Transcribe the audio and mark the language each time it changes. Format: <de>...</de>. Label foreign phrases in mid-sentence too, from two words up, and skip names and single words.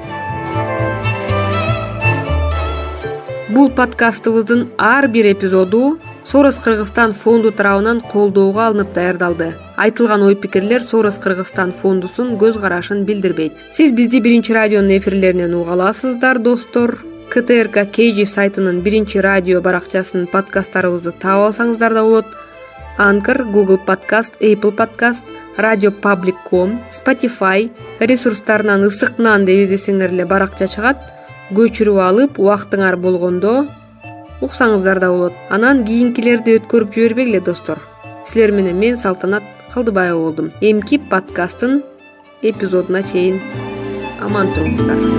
<ky>Бул подкастыбыздын ар бир эпизоду Сорос Кыргызстан фонду тарабынан колдоого алынып даярдалды. Айтылган ой-пикирлер Сорос Кыргызстан фондусун көз карашын билдирбейт. Сиз бизди Биринчи радионун эфирлеринен уга аласыздар, достор. КТРК KG сайтынын биринчи радио баракчасынын подкасттарыбызды таап алсаңыздар да болот. Anchor, Google Podcast, Apple Podcast, Radio Public.com, Spotify ресурстарынан ысыкнан деп издесеңер эле баракча чыгат. Көчүрүп алып, убактыңар болгондо уксаңыздар да болот. Анан кийинкилерди өткөрүп жибербегиле достор. Силер менен мен Салтанат Калдыбаева болдум. Эмки подкасттын эпизодуна чейин аман туруңуздар.</ky>